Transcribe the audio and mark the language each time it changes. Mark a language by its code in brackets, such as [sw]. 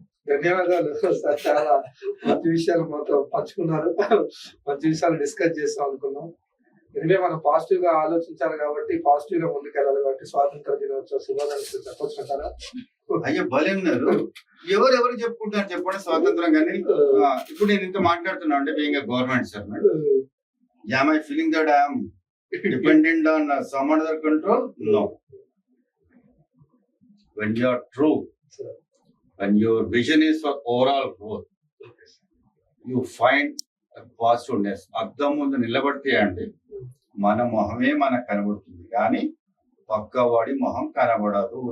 [te] ధన్యవాదాలు సార్, చాలా మంచి విషయాలు మాతో పంచుకున్నారు, మంచి విషయాలు డిస్కస్ చేస్తాం అనుకున్నాం. ఎనివే మనం పాజిటివ్ గా ఆలోచించాలి కాబట్టి, పాజిటివ్ గా ముందుకెళ్ళాలి కాబట్టి స్వాతంత్ర దినోత్సవ శుభాకాంక్షలు చెప్పొచ్చు కదా. అయ్యో బలేన్నారు, ఎవరెవరు చెప్పుకుంటారు చెప్పండి స్వాతంత్రం. కానీ ఇప్పుడు నేను ఇంత మాట్లాడుతున్నా అంటే [en] Being government servant, am I feeling that I am dependent on some other control? No. When you are true, when your vision is for overall growth, you find a positiveness. [te] అద్దం ముందు నిలబడితే అండి మన మొహమే మనకు కనబడుతుంది, కానీ పక్కవాడి మొహం కనబడదు.